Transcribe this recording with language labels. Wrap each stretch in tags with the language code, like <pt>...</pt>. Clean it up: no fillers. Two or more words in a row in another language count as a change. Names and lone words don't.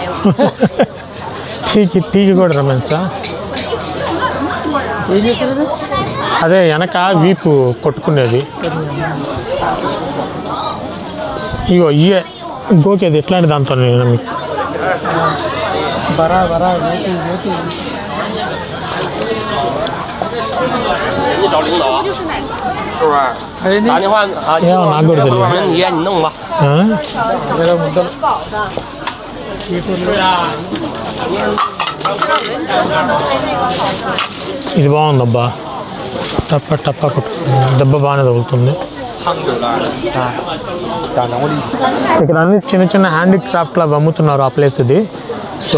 <te>టీకి కూడా రమ్మంచా ఏం చేస్తారు అదే వెనక వీపు కొట్టుకునేది ఇగో ఇయే గోకేది ఎట్లాంటి దాంతో నేను బరా బరా జ్యోతి జ్యోతి</te> <zh>你找领导是不是？</zh> <te>అదేంటి</te> <zh>打电话啊，你</zh> <te>ఏమో నాకు కూడా తెలియదు</te> <zh>你弄吧。</zh> <te>ఏదో ముద్దలు ఇది బాగుందబ్బా టప్ప టప్ప కొట్టు దెబ్బ బాగానే తగులుతుంది ఇక్కడ అన్ని చిన్న చిన్న హ్యాండీక్రాఫ్ట్ లాగా అమ్ముతున్నారు ఆ ప్లేస్ ఇది సో</te>